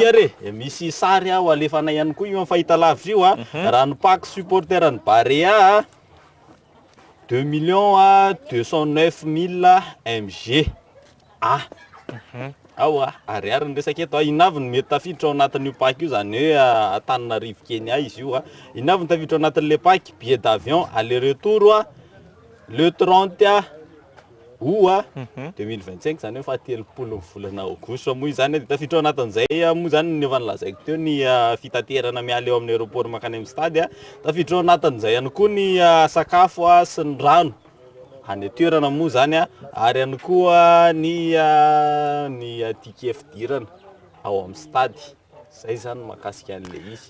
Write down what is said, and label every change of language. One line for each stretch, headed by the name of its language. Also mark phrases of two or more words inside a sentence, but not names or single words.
Malagasy: hoany misy sary ho alefana ihany koa io amin'ny fahitalavitra io raha ny
French: pack supporter
Malagasy: ny Barea 2 209 000 mg ariary ny resaka eto inavy ny mety tafiditra ao anatin'io pack io zany hoe Antananarivo Kenya izy io inavy ny tafiditra ao anatin'le
French: pack billet d'avion aller retour le 30 août 2025
Malagasy: zany hoe fa 30 volana Aogositra moa izany dia tafiditra ao anatin'izay moa zany ny efa nilazaiko teo ny fitaterana miala eo amin'ny aéroport makany amin'ny stady tafiditra ao anatin'izay ihany koa ny sakafo sy ny rano any toerana moa zany ary ihany koa ny ticket fidirana ao amin'ny stady zay zany makasika an'le izy